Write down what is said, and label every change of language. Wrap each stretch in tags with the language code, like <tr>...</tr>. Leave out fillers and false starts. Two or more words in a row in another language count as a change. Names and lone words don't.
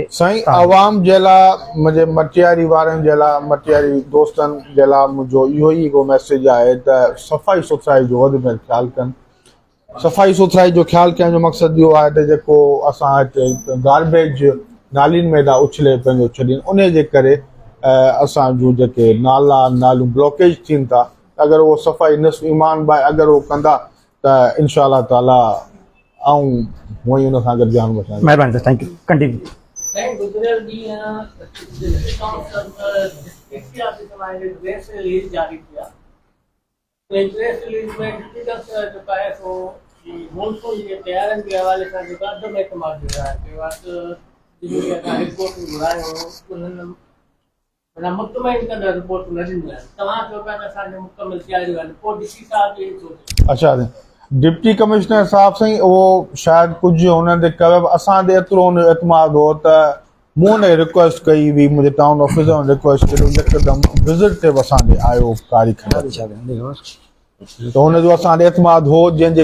<sd>साईं अवाम जे लाइ मुंहिंजे मटियारी वारनि जे लाइ मटियारी दोस्तनि जे लाइ मुंहिंजो इहो ई हिकिड़ो मैसेज आहे त सफ़ाई सुथराई जो वधि में ख़्यालु कनि सफ़ाई सुथराई जो ख़्यालु करण जो मक़सदु इहो आहे त जेको असां हिते गार्बेज नालियुनि में था उछले पंहिंजो छॾीनि उन जे करे असां जूं जेके नालियूं ब्लॉकेज थियनि था अगर वो सफ़ाई निस्फ़ ईमान भाई अगर वो कंदा त</sd> <ar>إن شاء الله تعالى</ar> <sd>आऊं वही उन सां गॾु जान बचाईंदुसि।</sd> <en>महिरबानी sir, thank you, continue.</en> <sd>गुज़िरियल ॾींहुं</sd> <en>district office</en> <ur>में</ur> <en>press release</en> <ur>جاری کیا.</ur> <sd>प्रेस रिलीज में</sd> <en>deputy commissioner</en> <sd>जो है सो मॉनसून जी तैयारियुनि के हवाले सां जेको अदम एतमाद जो आहे के वक़्तु जिन खे असां रिपोर्ट घुरायूं उन्हनि माना मुतमइन कंदा रिपोर्ट न ॾींदा आहिनि तव्हां चओ पिया त असांजो मुकमल तयारियूं आहिनि पोइ डीसी साहब इहे सोचे अच्छा</sd> <en>deputy commissioner</en> <sd>साहब साईं उहो शायदि कुझु हुननि ते कयो असां ते एतिरो हुन एतमाद हो त मूं हुन रिक्वेस्ट कई हुई मुंहिंजे टाउन ऑफिसर रिक्वेस्ट कई हिकदमि विज़िट ते बि असांजे आयो कारी खॾ त हुनजो असां ते एतमाद हो जंहिंजे</sd>